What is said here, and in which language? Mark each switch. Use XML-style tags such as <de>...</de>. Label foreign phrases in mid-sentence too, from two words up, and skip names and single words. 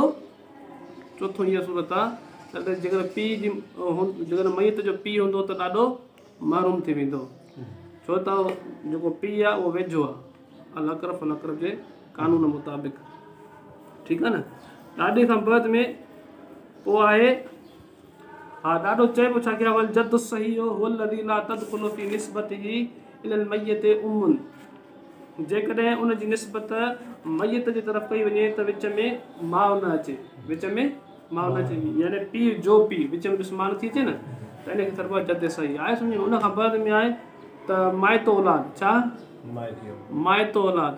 <sd>चोथों इहा सूरत आहे त जेकॾहिं पीउ जी जेकॾहिं मयत जो पीउ हूंदो त ॾाॾो महरूम थी वेंदो। छो त जेको पीउ आहे उहो वेझो आहे</sd> <ar>الأقرب فالأقرب</ar> <sd>जे कानून मुताबिक़, ठीकु आहे न। ॾाॾे खां बाद में पोइ आहे ॾाॾो चइबो छा कया?</sd> <ar>والجد الصحيح هو الذي لا تدخل في نسبته إلى الميت أم.</ar> <sd>जेकॾहिं उनजी निस्बत मयत जी तरफ़ कई वञे त विच में माउ न अचे, विच में माउ न अचे, यानी पीउ जो पीउ विच में ॾिसमान थी अचे न, त इनखे चइबो आहे जद सही। आहे सम्झ में। उन खां बाद में आहे त माइतो औलाद। छा? माइतो औलाद।</sd>